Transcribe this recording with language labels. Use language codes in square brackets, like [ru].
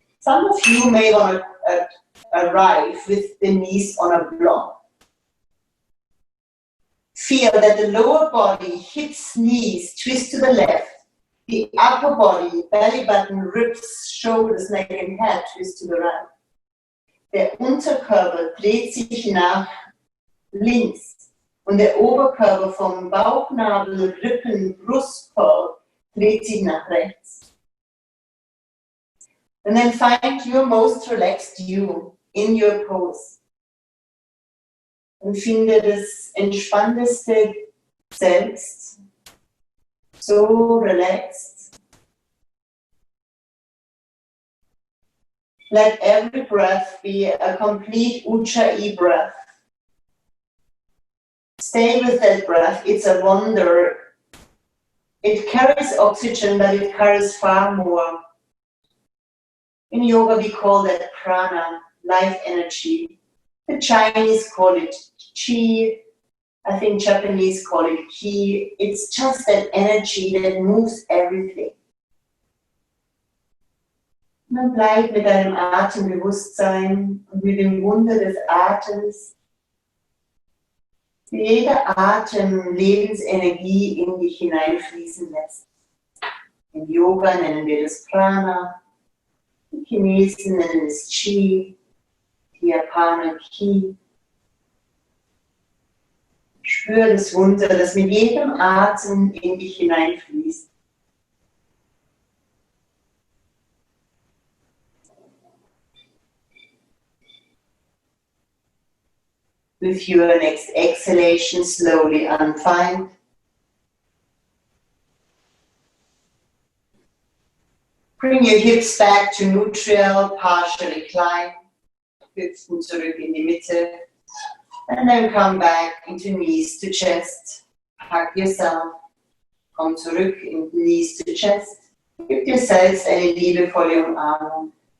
[en] Some of you may want to arrive with the knees on a block. Feel that the lower body, hips, knees, twist to the left. The upper body, belly button, ribs, shoulders, neck and head, twist to the right. [de] Der Unterkörper dreht sich nach links und der Oberkörper vom Bauchnabel, Rippen, Brustkorb dreht sich nach rechts. [en] And then find your most relaxed you in your pose. [de] Und finde das entspannteste Selbst, [en] so relaxed. Let every breath be a complete Ujjayi breath. Stay with that breath, it's a wonder. It carries oxygen, but it carries far more. In yoga we call that prana, life energy. The Chinese call it chi, I think Japanese call it ki. It's just that energy that moves everything. [de] Man bleibt mit deinem Atembewusstsein und mit dem Wunder des Atems. Jeder Atem Lebensenergie in dich hineinfließen lässt. Im Yoga nennen wir das Prana, die Chinesen nennen es Chi, die Japaner Ki. Spür das Wunder, das mit jedem Atem in dich hineinfließt. [en] With your next exhalation, slowly unwind. Bring your hips back to neutral, partial recline. [de] Hüften zurück in die Mitte. [en] And then come back into knees to chest. Hug yourself. [de] Komm zurück in [en] knees to chest. [de] Gib dir selbst eine liebevolle Umarmung.